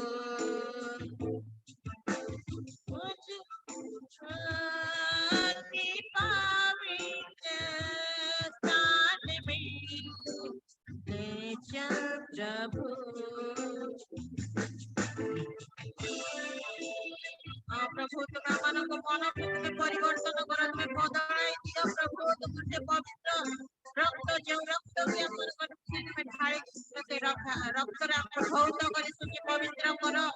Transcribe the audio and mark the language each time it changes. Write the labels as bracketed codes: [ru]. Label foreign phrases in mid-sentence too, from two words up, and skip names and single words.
[hi] अति पवित्र स्थान में ले चल प्रभु प्रभु [or] तुम्हें ମାନଙ୍କୁ ମନ ତୁମେ ପରିବର୍ତ୍ତନ କର ତୁମେ ବଦଳାଇ ଦିଅ ପ୍ରଭୁ ତୁମେ ପବିତ୍ର ରକ୍ତ ଯେଉଁ ରକ୍ତ ଆମମାନଙ୍କ ତୁମେ ଢାଳି ସେ ରକ୍ତରେ ଆମେ ଧୌତ କରି ତୁମେ ପବିତ୍ର କର